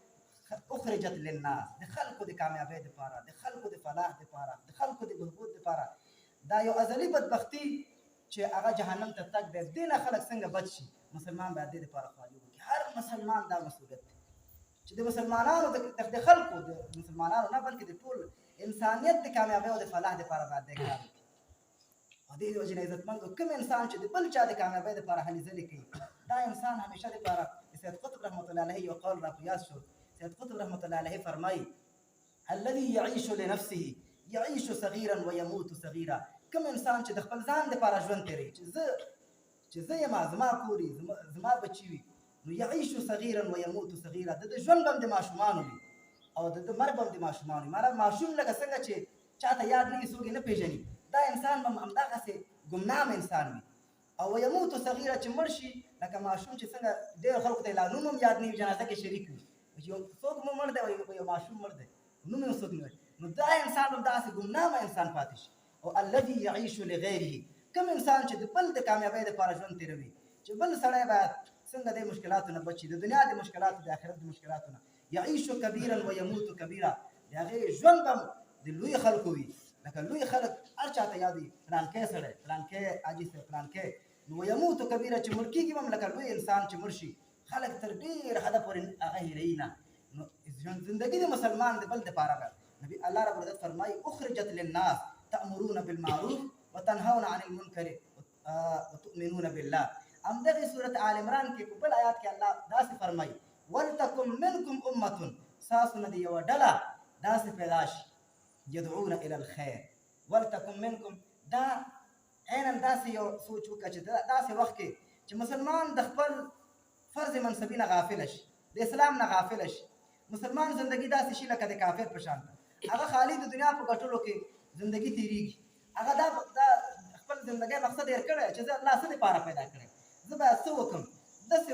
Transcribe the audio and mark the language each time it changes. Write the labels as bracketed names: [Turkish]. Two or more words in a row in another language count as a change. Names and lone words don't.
[Arabic] اخرجت للناس [Pashto] د خلکو د کامیابۍ دپاره د خلکو د فلاح دپاره د خلکو د بهبود دپاره دا یو ازلي بدبختي چې هغه جهنم ته تګ دی دې نه خلک څنګه بچ شي مسلمان باید دې دپاره خواري وکړي هر مسلمان دا مسؤلیت دی چې د مسلمانانو د خلکو د مسلمانانو نه بلکې د ټول انسانیت د کامیابۍ او د فلاح دپاره باید دی کار وکړي او دې وجې نه عزتمندو کوم انسان چې د بل چا د کامیابۍ دپاره هلې ځلې کوي دا انسان همیشه دپاره د سید قطب رحمت الله علیه یو قول را په یاد شو سید قطب رحمت الله علیه فرمایي [Arabic] الذي يعيش لنفسه يعيش صغيرا ويموت صغيرا [Pashto] کوم انسان چې د خپل ځان دپاره ژوند تېروي چې زه یم زما کور زما بچي وي نو [Arabic] يعيش صغيرا ويموت صغيرا [Pashto] د ژوند به هم د ماشومانو وي او د مرګ به هم د ماشومانو وي معنی ماشوم لکه څنګه چې چاته یاد نه وي څوک یې نه پېژني دا انسان به همدغسې ګمنام انسان وي او [Arabic] ویموت صغیره [Pashto] چې مړ شي لکه ماشوم چې څنګه ډېر خلکو ته یې لا نوم هم یاد نه وي جنازه کې شریک وي څوک مو مړ دی یو ماشوم مړ دی نوم یې څوک نه وي نو دا انسان به داسې ګمنامه انسان پاتې شي او [Arabic] الذي يعيش لغیره [Pashto] کوم انسان چې د بل د کامیابۍ دپاره ژوند تېروي چې بل سړی باید څنګه د مشکلاتو نه بچي د دنیا د مشکلاتو د آخرت د مشکلاتو نه [Arabic] يعيش كبيرا ويموت كبيرا [Pashto] د هغې ژوند به د لوی خلکو وي لکه لوی خلک هر چاته یادوي فلانکی سړی فلانکی حاجي صاحب فلانکی نو [Arabic] ویموت کبیره [Pashto] چې مړ کېږي به هم لکه لوی انسان چې مړ شي خلک تر ډېر حده پورې هغه هیروي نه نو زندګي د مسلمان د بل دپاره ده نبي الله رب العزت فرمایي [Arabic] اخرجت للناس تأمرون بالمعروف وتنهون عن المنکر وتؤمنون بالله [Pashto] همدغې صورت آل عمران کې په بل آیات کې الله داسې فرمایي [Arabic] ولتکن منکم امة [Pashto] ستاسو نه د یوه ډله داسې پیدا شي [Arabic] يدعون الى الخير ولتكن منكم [Pashto] دا عینا داسې یو سوچ وکړه چې داسې وخت کې چې مسلمان د خپل فرض منصبي نه غافله شي د اسلام نه غافله شي مسلمان زندگی داسې شي لکه د کافر په شان هغه خالي د دنیا په ګټلو کې زندگی تیریږي هغه دا خپل زندګۍ مقصد هېر کړی چې زه الله څه دپاره پیدا کړی زه باید څه وکړم داسې